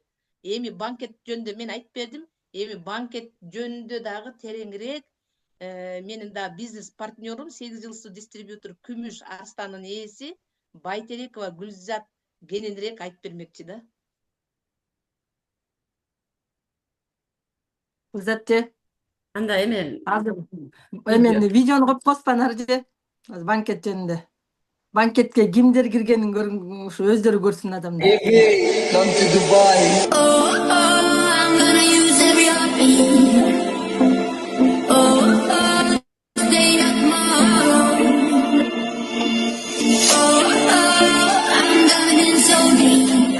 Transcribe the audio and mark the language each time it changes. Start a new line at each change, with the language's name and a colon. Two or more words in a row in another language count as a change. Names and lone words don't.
Kyrgyz: Эми банкет жөнүндө мен айтып бердим. Эми банкет жөнүндө дагы тереңирээк менин да бизнес партнерум 8 жылдык дистрибьютор Күмүш Арстанын ээси Байтерекова Гүлзат кененирээк айтып бермекчи да. Гүлзатчы, Анда эме азыр видеону коюп коюспан ары же. Банкет жөнүндө. Банкетке кимдер киргенин ушу өздөрү көрсүн адамдар.
English: Come to Dubai. I'm gonna use every heartbeat. Stay up tomorrow. I'm diving in so deep.